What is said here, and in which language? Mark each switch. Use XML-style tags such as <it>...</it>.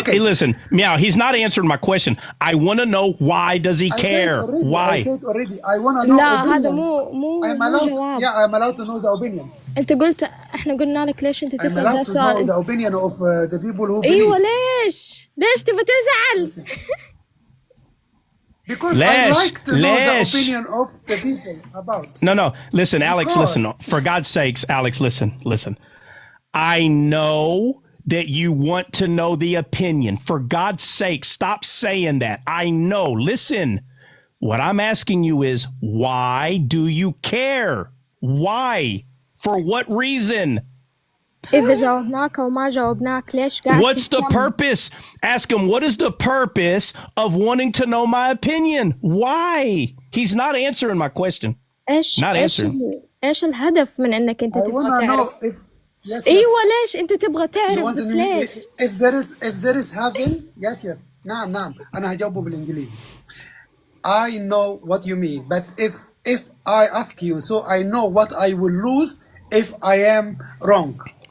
<en>Listen, Meow, he's not answering my question. I want to know why does he care? Why? I said already. I want to know</en> <ar>لا</ar> <en>opinion.</en> <ar>هذا مو</ar> <en>I'm allowed to know the opinion.</en> <ar>أنت قلت إحنا قلنا لك ليش أنت تسأل هذا السؤال.</ar> <en>I'm allowed to know the opinion of the people who believe.</en> <ar>أيوة ليش تبى تزعل؟</ar> <en>Because I like to know the opinion of the people about. No. Listen, Alex, listen. For God's sakes, Alex, listen. I know that you want to know the opinion. For God's sake, stop saying that. I know. Listen, what I'm asking you is, why do you care? Why? For what reason?</en> <ar>إذا جاوبناك أو ما جاوبناك ليش قاعد</ar> <en>What's the purpose? Ask him, what is the purpose of wanting to know my opinion? Why? He's not answering my question.</en> <ar>إيش الهدف من إنك أنت تبغى تعرف؟ أيوة ليش أنت تبغى تعرف ليش؟</ar> <en>If there is heaven, yes.</en> <ar>نعم أنا هجاوبه بالإنجليزي.</ar> <en>I know what you mean, but if I ask you, so I know what I will lose if I am wrong.</en>